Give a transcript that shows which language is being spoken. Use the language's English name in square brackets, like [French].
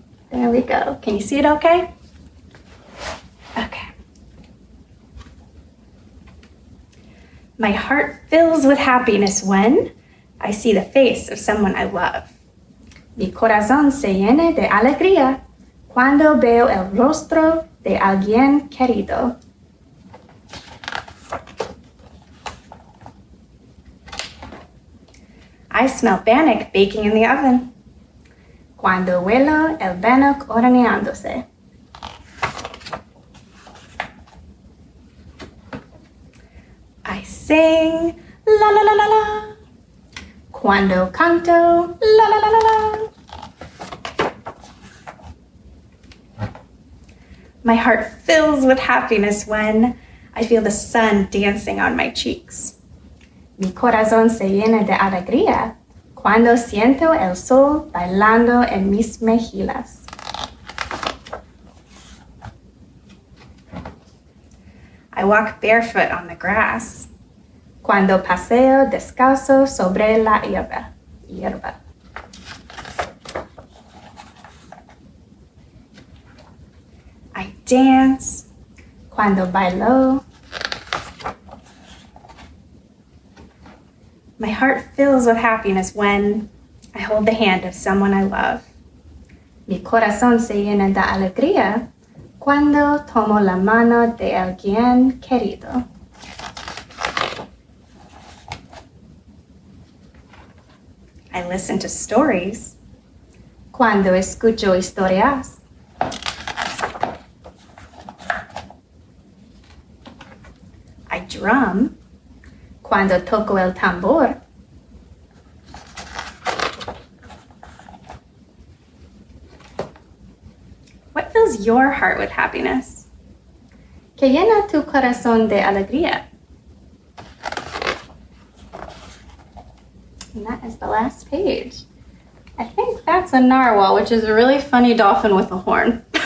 [English] There we go. Can you see it okay? Okay. My heart fills with happiness when I see the face of someone I love. [Spanish] Mi corazón se llena de alegría cuando veo el rostro de alguien querido. [English] I smell bannock baking in the oven. [Spanish] Cuando huelo el bannock horneándose. [English] I sing la la la la la. [Spanish] Cuando canto la la la la la. [English] My heart fills with happiness when I feel the sun dancing on my cheeks. [Spanish] Mi corazón se llena de alegría cuando siento el sol bailando en mis mejillas. [English] I walk barefoot on the grass. [Spanish] Cuando paseo descalzo sobre la hierba. [English] I dance. [Spanish] Cuando bailo. [English] My heart fills with happiness when I hold the hand of someone I love. [Spanish] Mi corazón se llena de alegría cuando tomo la mano de alguien querido. [English] I listen to stories [Spanish] cuando escucho historias. [English] I drum [Spanish] cuando toco el tambor. [English] What fills your heart with happiness? [Spanish] ¿Qué llena tu corazón de alegría? [English] And that is the last page. I think that's a narwhal, which is a really funny dolphin with a horn.